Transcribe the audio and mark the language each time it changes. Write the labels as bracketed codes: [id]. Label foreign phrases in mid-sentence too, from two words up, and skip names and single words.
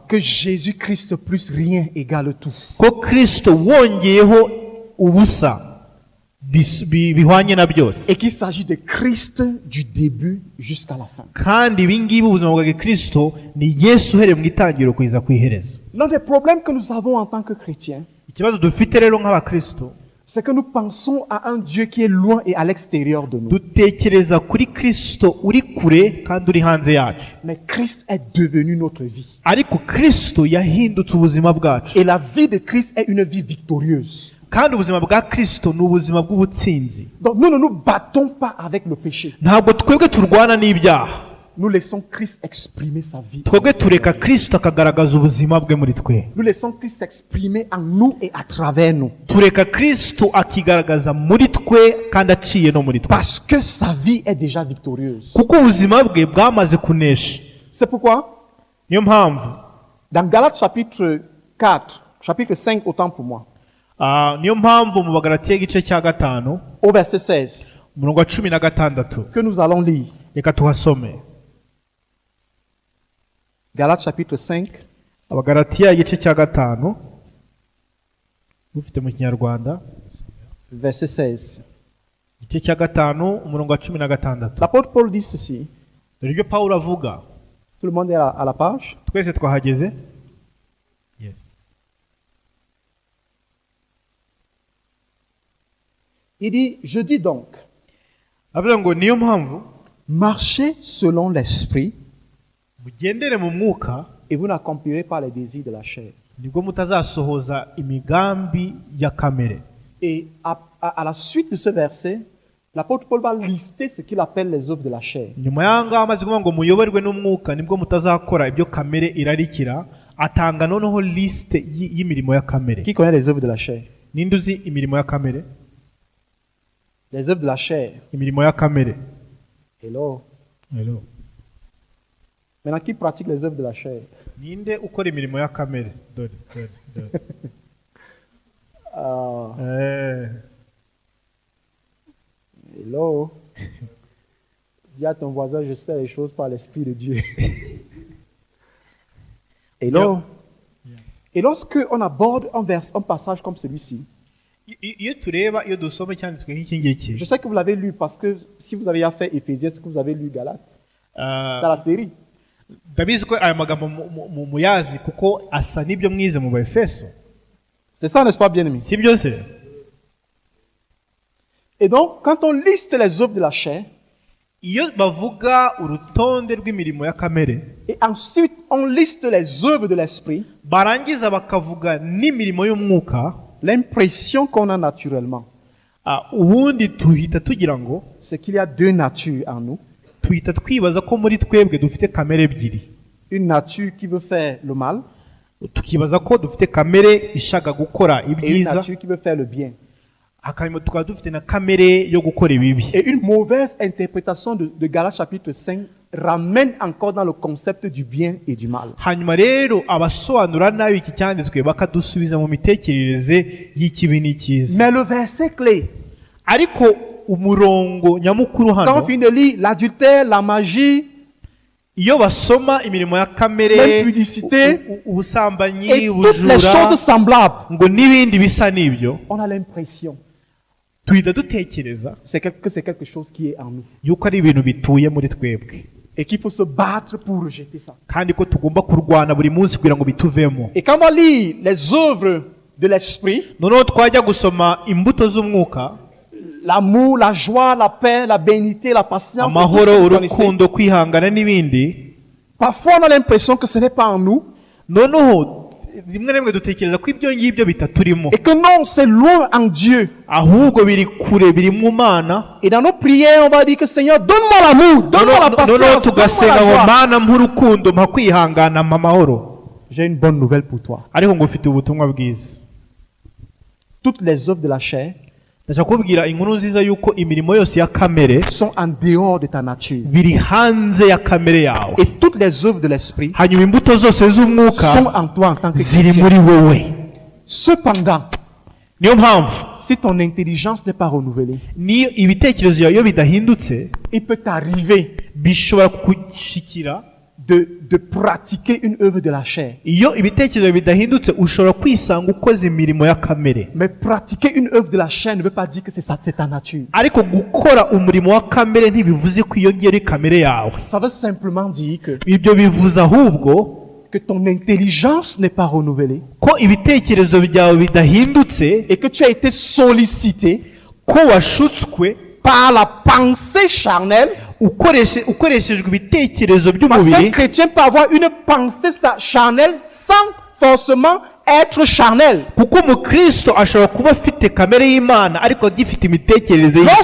[fr] que Jésus-Christ plus rien égale tout. [rw] ko Kristo wongeyeho ubusa bihwanye na byose, [fr] Et qu'il s'agit de Christ du début jusqu'à la fin. [rw] kandi ibi ngibi ubuzima bwa Kristo ni Yesu uhereye mu itangiriro kugeza ku iherezo. [fr] L'un des problèmes que nous avons en tant que chrétiens, [rw] Ikibazo dufite rero nk'abakristo, [fr] c'est que nous pensons à un Dieu qui est loin et à l'extérieur de nous. [rw] dutekereza kuri Kristo uri kure kandi uri hanze yacu, [fr] Mais Christ est devenu notre vie. [rw] ariko Kristo yahindutse ubuzima bwacu, [fr] Et la vie de Christ est une vie victorieuse. [rw] kandi ubuzima bwa Kristo ni ubuzima bw'ubutsinzi. [fr] Donc nous ne nous battons pas avec le péché. [rw] Ntabwo twebwe turwana n'ibyaha. [fr] Nous laissons Christ exprimer sa vie. [rw] Twebwe tureka Kristo akagaragaza ubuzima bwe muri twe. [fr] Nous laissons Christ s'exprimer en nous et à travers nous. [rw] Tureka Kristo akigaragaza muri twe kandi aciye no muri twe. [fr] Parce que sa vie est déjà victorieuse. [rw] Kuko ubuzima bwe bwamaze kunesha. [fr] C'est pourquoi, [rw] Niyo mpamvu [fr] dans Galates chapitre 4, chapitre 5, autant pour moi, [rw] niyo mpamvu mu Bagalatiya igice cya 5 [fr] au verset 16, [rw] umurongo wa 16 [fr] que nous allons lire. [rw] reka tuhasome. [fr] Galates chapitre 5, [rw] Abagalatiya igice cya 5 ufite mu Kinyarwanda [fr] verset 16. [rw] igice cya 5 umurongo wa 16. [fr] L'apôtre Paul dit ceci. [rw] Dore ibyo Pawulo avuga. [fr] Tout le monde est à la page. [rw] Twese twahageze. Yes. [fr] Il dit, je dis donc, [rw] Avuga ngo niyo mpamvu [fr] marchez selon l'esprit [rw] mugendere mu mwuka [fr] et vous n'accomplirez pas les désirs de la chair. [rw] nibwo mutazasohoza imigambi ya kamere. [fr] Et à la suite de ce verset, l'apôtre Paul va lister ce qu'il appelle les œuvres de la chair. [rw] Nyuma y'ahangaha amaze kuvuga ngo muyoborwe n'umwuka nibwo mutazakora ibyo kamere irarikira, atanga noneho liste y'imirimo ya kamere. [fr] Qui connaît les œuvres de la chair? [rw] Ninde uzi imirimo ya kamere? [fr] Les œuvres de la chair. [rw] Imirimo ya kamere. Hello. Hello. [fr] Maintenant, qui pratique les œuvres de la chair? [rw] Ninde ukora imirimo ya kamere? Dore. Hello. [fr] Dis à ton voisin, je sais les choses par l'Esprit de Dieu. Hello. Et lorsque on aborde un passage comme celui-ci, [rw] Iyo tureba iyo dusoma cyanditswe nk'iki ngiki, [fr] je sais que vous l'avez lu parce que si vous avez fait Éphésiens, c'est que vous avez lu Galates dans la série. [rw] ndabizi ko aya magambo muyazi kuko asa n'ibyo mwize mu Efeso. [fr] C'est ça, n'est-ce pas, bien-aimé? [rw] Si byose. [fr] Et donc, quand on liste les œuvres de la chair, [rw] Iyo bavuga urutonde rw'imirimo ya kamere, [fr] et ensuite on liste les œuvres de l'esprit, [rw] barangiza bakavuga n'imirimo y'umwuka, [fr] l'impression qu'on a naturellement, [rw] ubundi tuhita tugira ngo [fr] c'est qu'il y a deux natures en nous. [rw] tuhita twibaza ko muri twebwe dufite kamere ebyiri. [fr] Une nature qui veut faire le mal [rw] Tukibaza ko dufite kamere ishaka gukora [fr] et une [rw] ibyiza, [fr] nature qui veut faire le bien. [rw] hanyuma tukaba dufite na kamere yo gukora ibibi. [fr] Et une mauvaise interprétation de Galates chapitre 5 ramène encore dans le concept du bien et du mal. [rw] Hanyuma rero abasobanura nabi iki cyanditswe bakadusubiza mu mitekerereze y'ikibi n'icyiza. [fr] Mais le verset clé, [rw] Ariko umurongo nyamukuru [fr] quand on [rw] hano, [fr] finit de lire l'adultère, la magie [rw] iyo basoma imirimo ya kamere, [fr] l'impudicité [rw] ubusambanyi, [fr] et toutes les [rw] ubujura, [fr] choses semblables, [rw] ngo n'ibindi bisa n'ibyo, [fr] on a l'impression [rw] tuhita dutekereza [fr] que c'est quelque chose qui est en nous [rw] yuko ari ibintu bituye muri twebwe, [fr] et qu'il faut se battre pour rejeter ça. [rw] kandi ko tugomba kurwana buri munsi kugira ngo bituvemo. [fr] Et quand on va lire les œuvres de l'esprit, [rw] Noneho twajya gusoma imbuto z'umwuka, [fr] l'amour, la joie, la paix, la bénité, la patience, et tout ce [rw] amahoro, [fr] que vous connaissez, [rw] urukundo, kwihangana n'ibindi, [fr] parfois on a l'impression que ce n'est pas en nous [rw] noneho rimwe na rimwe dutekereza ko ibyo ngibyo bitaturimo, [fr] et que non, c'est loin en Dieu. [rw] ahubwo biri kure, biri mu Mana. [fr] Et dans nos prières, on va dire que Seigneur, donne-moi l'amour, donne-moi la [rw] Noneho [fr] patience, donne-moi [rw] tugasenga [fr] la [rw] ngo [fr] joie. [rw] Mana mpa urukundo, mpa kwihangana, mpa amahoro. [fr] J'ai une bonne nouvelle pour toi. [rw] Ariko ngo ufite ubutumwa bwiza. [fr] Toutes les œuvres de la chair [rw] Ndashaka kubwira inkuru nziza yuko imirimo yose ya kamere [fr] sont en dehors de ta nature. [rw] biri hanze ya kamere yawe, [fr] Et toutes les œuvres de l'esprit [rw] hanyuma imbuto zose z'umwuka [fr] sont en toi en tant que [rw] ziri [fr] chrétien. [rw] muri wowe. [fr] Cependant, [rw] Niyo mpamvu [fr] si ton intelligence n'est pas renouvelée, [rw] niyo ibitekerezo yawe iyo bidahindutse, [fr] il peut t'arriver [rw] bishobora kugushikira. [fr] de pratiquer une œuvre de la chair. [rw] Iyo ibitekerezo bidahindutse ushobora kwisanga ukoze imirimo ya kamere. [fr] Mais pratiquer une œuvre de la chair ne veut pas dire que c'est ça, c'est ta nature. [rw] Ariko gukora umurimo wa kamere ntibivuze ko iyo ngiyo ari kamere yawe. [fr] Ça veut simplement dire [rw] Ibyo bivuze ahubwo [fr] que ton intelligence n'est pas renouvelée [rw] ko ibitekerezo byawe bidahindutse, [fr] et que tu as été sollicité [rw] ko washutswe [fr] par la pensée charnelle. [rw] ukoreshejwe ibitekerezo [fr] Parce qu'un [rw] by'umubiri. [fr] chrétien peut avoir une pensée charnelle sans forcément être charnel. [rw] kuko umukristo ashobora kuba afite kamere y'imana ariko agifite imitekerereze y'isi.